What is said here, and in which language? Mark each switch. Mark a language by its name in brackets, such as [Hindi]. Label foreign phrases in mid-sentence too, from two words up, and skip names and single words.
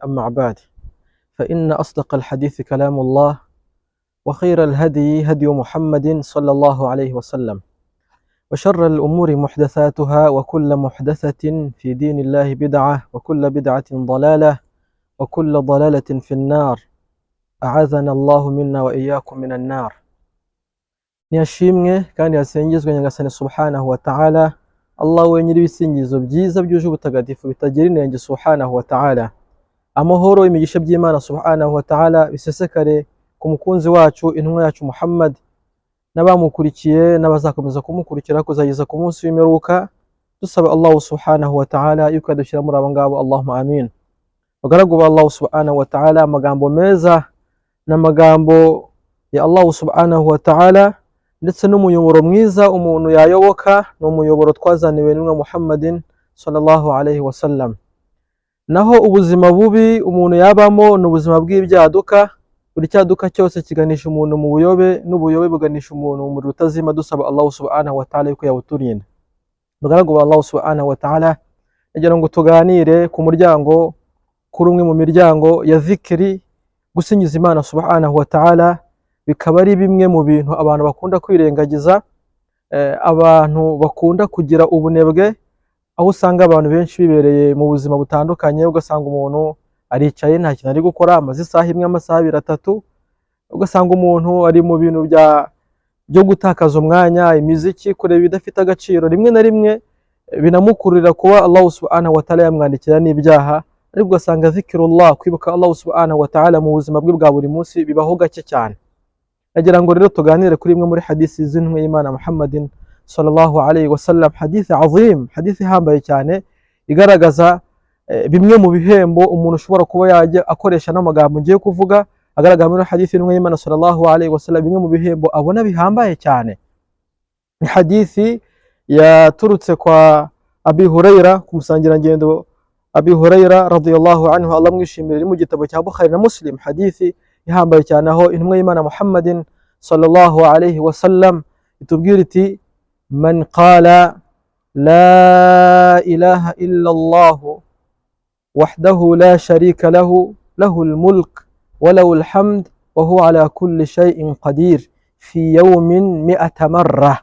[Arabic] أما بعد، فإن أصدق الحديث كلام الله، وخير الهدي هدي محمد صلى الله عليه وسلم، وشر الأمور محدثاتها، وكل محدثة في دين الله بدعة، وكل بدعة ضلالة، وكل ضلالة في النار. أعاذنا الله منا وإياكم من النار. [Kinyarwanda] Niyashimwe kandi yasengezwe Nyagasani [Arabic] سبحانه وتعالى, [Kinyarwanda] Allah wenyiri ibisingizo byiza byuje ubutagatifu bitagira inenge [Arabic] سبحانه وتعالى. [Kinyarwanda] Amahoro imigisha by'Imana [Arabic] سبحانه وتعالى [Kinyarwanda] bisesekare ku mukunzi wacu, intumwa yacu Muhammad, n'abamukurikiye n'abazakomeza kumukurikira kuzageza ku munsi w'imperuka. Dusaba Allah [Arabic] سبحانه وتعالى [Kinyarwanda] yuko yadushyira muri abo ngabo, [Arabic] اللهم آمين. [Kinyarwanda] Bagaragu ba Allah [Arabic] سبحانه وتعالى, [Kinyarwanda] amagambo meza n'amagambo ya Allah [Arabic] سبحانه وتعالى [Kinyarwanda] ndetse n'umuyoboro mwiza umuntu yayoboka n'umuyoboro twazaniwe n'intumwa Muhammadin [Arabic] صلى الله عليه وسلم. [Kinyarwanda] Naho ubuzima bubi umuntu yabamo n'ubuzima bw'ibyaduka, buri cyaduka cyose kiganisha umuntu mu buyobe, n'ubuyobe buganisha umuntu mu muriro utazima. Dusaba Allah [Arabic] سبحانه وتعالى [Kinyarwanda] yuko yawuturinda. Bagaragu ba Allah [Arabic] سبحانه وتعالى, [Kinyarwanda] nagira ngo tuganire ku muryango, kuri umwe mu miryango ya zikiri, gusingiza Imana [Arabic] سبحانه وتعالى. [Kinyarwanda] Bikaba ari bimwe mu bintu abantu bakunda kwirengagiza, abantu bakunda kugira ubunebwe, aho usanga abantu benshi bibereye mu buzima butandukanye. Ugasanga umuntu aricaye nta kintu ari gukora, amaze isaha imwe, amasaha abiri, atatu. Ugasanga umuntu ari mu bintu byo gutakaza umwanya, imiziki, kureba ibidafite agaciro. Rimwe na rimwe binamukururira kuba Allah [Arabic] سبحانه وتعالى [Kinyarwanda] yamwandikira n'ibyaha. Ariko ugasanga zikirullah, kwibuka Allah [Arabic] سبحانه وتعالى [Kinyarwanda] mu buzima bwe bwa buri munsi bibaho gake cyane. Nagira ngo rero tuganire kuri imwe muri hadisi z'intumwa y'Imana Muhammadin [Arabic] صلى الله عليه وسلم, [Kinyarwanda] hadisi azim, hadisi ihambaye cyane, igaragaza bimwe mu bihembo umuntu ushobora kuba yajya akoresha n'amagambo ngiye kuvuga. Agaragara muri hadisi y'intumwa y'Imana [Arabic] صلى الله عليه وسلم, [Kinyarwanda] bimwe mu bihembo abona bihambaye cyane. Ni hadisi yaturutse kwa Abi Hurayra, ku musangirangendo Abi Hurayra [Arabic] رضي الله عنه, [Kinyarwanda] Allah mwishimire, mu gitabo cya Bukhari na Muslim. Hadisi ihambaye cyane, aho intumwa y'Imana Muhammadin [Arabic] صلى الله عليه وسلم [Kinyarwanda] itubwira iti: [Arabic] من قال لا إله إلا الله وحده لا شريك له، له الملك وله الحمد وهو على كل شيء قدير، في يوم 100 مرة.